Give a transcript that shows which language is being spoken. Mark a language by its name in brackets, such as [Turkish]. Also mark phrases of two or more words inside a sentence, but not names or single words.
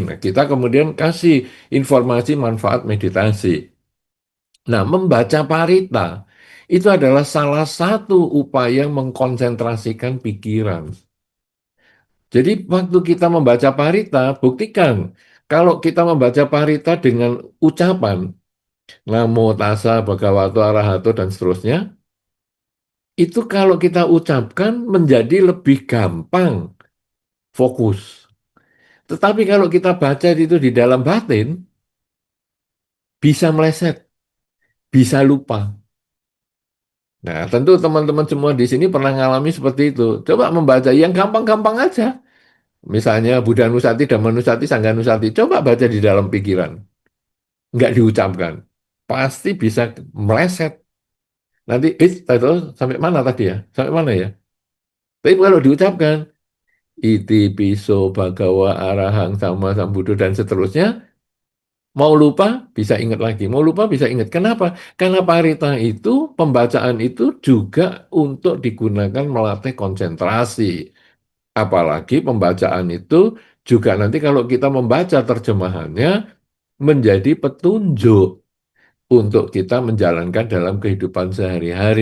[Indonesian] Nah, kita kemudian kasih informasi manfaat meditasi. Nah, membaca parita itu adalah salah satu upaya mengkonsentrasikan pikiran. Jadi waktu kita membaca parita, buktikan kalau kita membaca parita dengan ucapan [Pali] Namo tassa bhagavato arahato [Indonesian] dan seterusnya, itu kalau kita ucapkan menjadi lebih gampang fokus. Tetapi kalau kita baca itu di dalam batin, bisa meleset, bisa lupa. Nah, tentu teman-teman semua di sini pernah mengalami seperti itu. Coba membaca yang gampang-gampang aja. [Pali] Misalnya Buddha Nusati, Dhamma Nusati, Sangha Nusati. [Indonesian] Coba baca di dalam pikiran. Nggak diucapkan. Pasti bisa meleset. Nanti, itu sampai mana tadi ya? Sampai mana ya? Tapi kalau diucapkan, [Pali] iti piso bhagawa arahang sama sambuddho [Indonesian] dan seterusnya, Mau lupa, bisa ingat lagi. Mau lupa, bisa ingat. Kenapa? Karena parita itu, pembacaan itu juga untuk digunakan melatih konsentrasi. Apalagi pembacaan itu juga nanti kalau kita membaca terjemahannya menjadi petunjuk untuk kita menjalankan dalam kehidupan sehari-hari.